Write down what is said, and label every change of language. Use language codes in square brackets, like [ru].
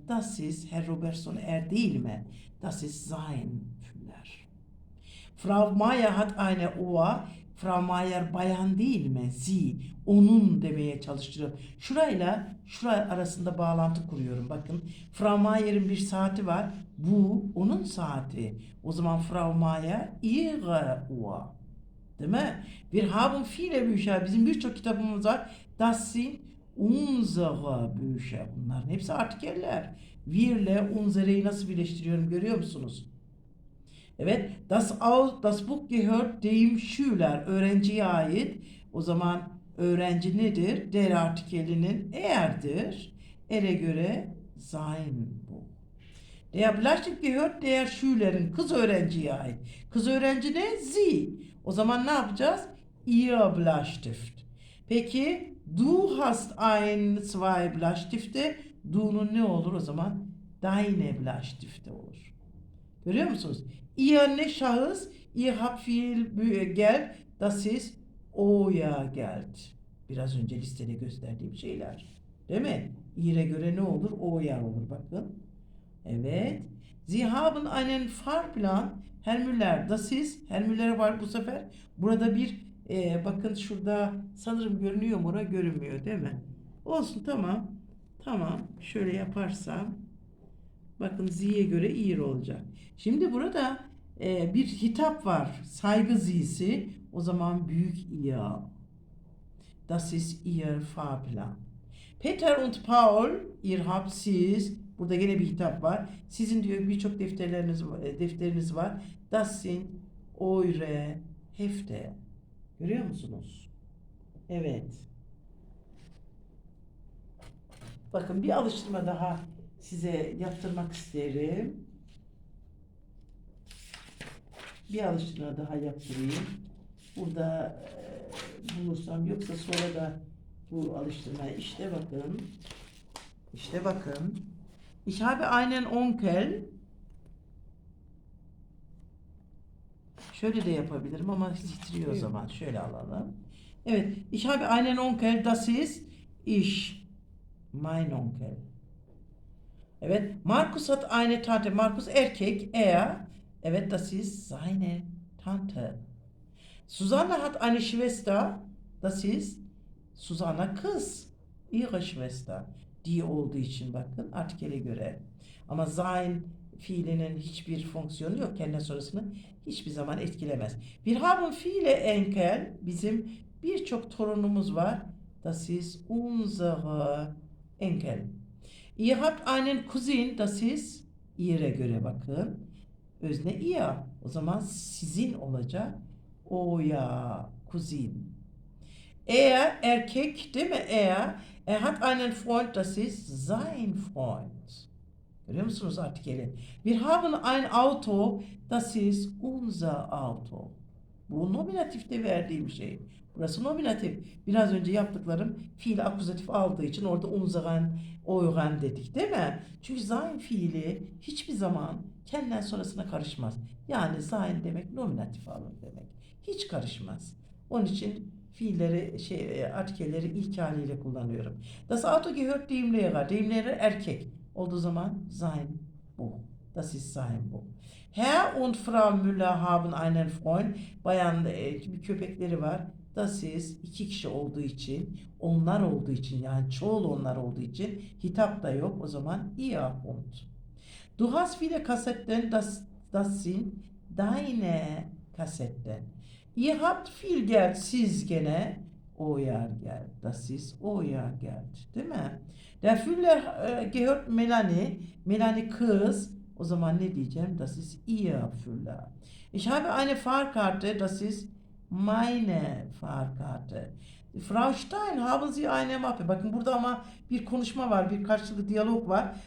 [de] Das ist Herr Robertson [tr] değil mi? [de] Das ist sein Füller. Frau Mayer hat eine Uhr. Frau Mayer [tr] bayan değil mi? [de] Sie. [tr] Onun demeye çalıştırıyorum. Şurayla arasında bağlantı kuruyorum. Bakın. Frau Mayer'in bir saati var. Bu onun saati. O zaman [de] Frau Mayer ihre Uhr. [tr] Değil mi? [de] Wir haben viele Bücher. [tr] Bizim birçok kitabımız var. [de] Das sind unsere Bücher. [tr] Bunların hepsi artikeller. Wir'le unsere'yi nasıl birleştiriyorum görüyor musunuz? Evet. [de] Das Buch gehört dem Schüler. [tr] Öğrenciye ait. O zaman öğrenci nedir? Der artikelinin eğerdir. Er'e göre [de] sein Buch. Der Bleistift gehört der Schülerin. [tr] Kız öğrenciye ait. Kız öğrenci ne? Sie. O zaman ne yapacağız? [de] Ihr Bleistift. Peki du hast zwei Bleistifte. [tr] Du'nun ne olur o zaman? [de] Deine Bleistifte [tr] olur. Görüyor musunuz? [de] Ihr [tr] ne şahıs? [de] Ihr habt viel Geld. Das ist euer Geld. [tr] Biraz önce listede gösterdiğim şeyler. Değil mi? Ihre göre ne olur? Euer olur bakın. Evet. [de] Sie haben einen Fahrplan. [tr] Herr Müller, das ist. Herr Müller'e var bu sefer. Burada bir bakın şurada sanırım görünüyor mu? Orada görünmüyor değil mi? Olsun tamam. Tamam. Şöyle yaparsam bakın Z'ye göre ihr olacak. Şimdi burada bir hitap var. Saygı Z'si. O zaman büyük ihr. [de] Das ist ihr Fahrplan. Peter und Paul, ihr habt [tr] siz. Burada yine bir hitap var. Sizin diyor birçok defterleriniz var. [de] Das sind eure Hefte. [tr] Görüyor musunuz? Evet. Bakın bir alıştırma daha size yaptırmak isterim. Bir alıştırma daha yaptırayım. Burada bulursam, yoksa sonra da bu alıştırmayı işte bakın. İşte bakın. [de] Ich habe einen Onkel. [tr] Şöyle de yapabilirim ama titriyor o zaman. Şöyle alalım. Evet. [de] Ich habe einen Onkel. Das ist ich. Mein Onkel. Evet. Markus hat eine Tante. Markus [tr] erkek. [de] Er. [tr] Evet, [de] das ist seine Tante. Susanne hat eine Schwester. Das ist Susanna [tr] kız. [de] Ihre Schwester. [tr] Die olduğu için bakın artikele göre. Ama sein fiilinin hiçbir fonksiyonu yok. Kendine sonrasını hiçbir zaman etkilemez. [de] Wir haben viele Enkel. [tr] Bizim birçok torunumuz var. [de] Das ist unsere Enkel. Ihr habt einen Cousin. [tr] Das ist ihre göre bakın. Özne ihr. O zaman sizin olacak. O ya Cousin. Er erkek değil mi? [de] Er hat einen Freund, das ist sein Freund. [tr] Görüyor musunuz artikeli? [de] Wir haben ein Auto, das ist unser Auto. [tr] Bu nominatifte verdiğim şey. Burası nominatif. Biraz önce yaptıklarım fiil akuzatif aldığı için orada unzagan, oygan dedik değil mi? Çünkü sein fiili hiçbir zaman kendinden sonrasına karışmaz. Yani sein demek nominatif alın demek. Hiç karışmaz. Onun için fiilleri, artikelleri ilk haliyle kullanıyorum. [de] Das Auto gehört dem Lehrer. [tr] Dem Lehrer erkek olduğu zaman sein bu. [de] Das ist sein bu. Herr und Frau Müller haben einen Freund. [tr] Bayan bir köpekleri var. Das ist iki kişi olduğu için, onlar olduğu için, yani çoğul onlar olduğu için hitap da yok. [de] O zaman ihr Hund. Du hast viele Kassetten, das sind deine Kassetten. Ihr habt viel Geld, [tr] siz gene [de] euer Geld. Das ist euer Geld. [tr] Değil mi? [de] Der Füller gehört Melanie. [tr] Melanie kız. O zaman ne diyeceğim? [de] Das ist ihr Füller. Ich habe eine Fahrkarte. Das ist meine Fahrkarte. Frau Stein, haben Sie eine Mappe? [tr] Bakın burada ama bir konuşma var, bir karşılıklı diyalog var.